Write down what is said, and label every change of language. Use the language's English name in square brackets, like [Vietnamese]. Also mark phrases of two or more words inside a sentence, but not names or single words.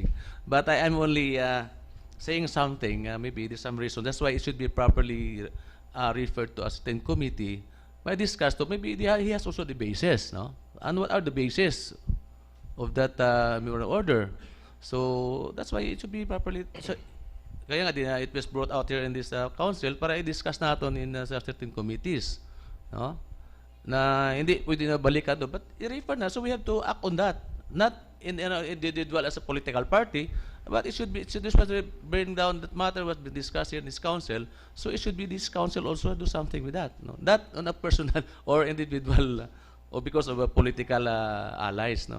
[English] But I am only saying something. Maybe there's some reason. That's why it should be properly referred to as 10 committee. By discussed, so maybe he has also the basis, no? And what are the basis of that memorandum order? So that's why it should be properly. [Filipino] Kaya nga [English] it was brought out here in this council [Filipino] para i-discuss natin [English] in certain committees, no? [Filipino] Na hindi pwede na balikan doon, [English] but [Filipino] i-refer na, [English] so we have to act on that, not in individual as a political party, but it should bring down that matter was been discussed here in this council, so it should be this council also do something with that, no, not on a personal or individual or because of a political allies, no.